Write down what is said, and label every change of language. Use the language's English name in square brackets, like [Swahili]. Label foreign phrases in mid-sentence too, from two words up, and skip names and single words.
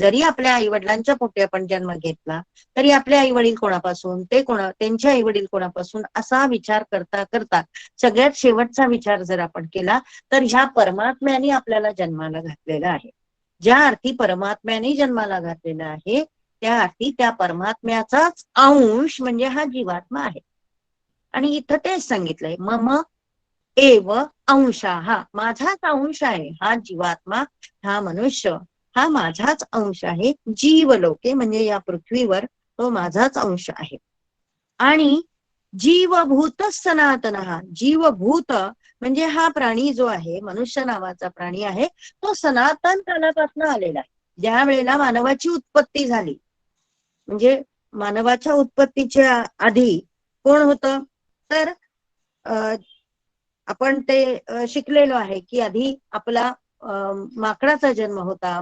[Marathi] जरी आपल्या आई वडिलांच्या पोटी आपण जन्म घेतला, तरी आपले आई वडील कोणापासून, त्यांचे आई वडील कोणापासून, असा विचार करता करता सगळ्यात शेवटचा विचार जर आपण केला, तर ह्या परमात्म्याने आपल्याला जन्माला घातलेला आहे. ज्या अर्थी परमात्म्याने जन्माला घातलेला आहे, त्या अर्थी त्या परमात्म्याचाच अंश म्हणजे हा जीवात्मा आहे. आणि इथं तेच सांगितलंय, [Sanskrit] मम एव अंशः, [Marathi] माझाच अंश आहे हा जीवात्मा, हा मनुष्य, हा माझाच अंश आहे. जीवलोके म्हणजे या पृथ्वीवर तो माझाच अंश आहे. आणि [Sanskrit] जीवभूत सनातन, [Marathi] जीवभूत म्हणजे हा प्राणी जो आहे, मनुष्य नावाचा प्राणी आहे, तो सनातन कालापासून आलेला आहे. ज्या वेळेला मानवाची उत्पत्ती झाली, म्हणजे मानवाच्या उत्पत्तीच्या आधी कोण होतं, तर आपण ते शिकलेलो आहे की आधी आपला माकडाचा जन्म होता.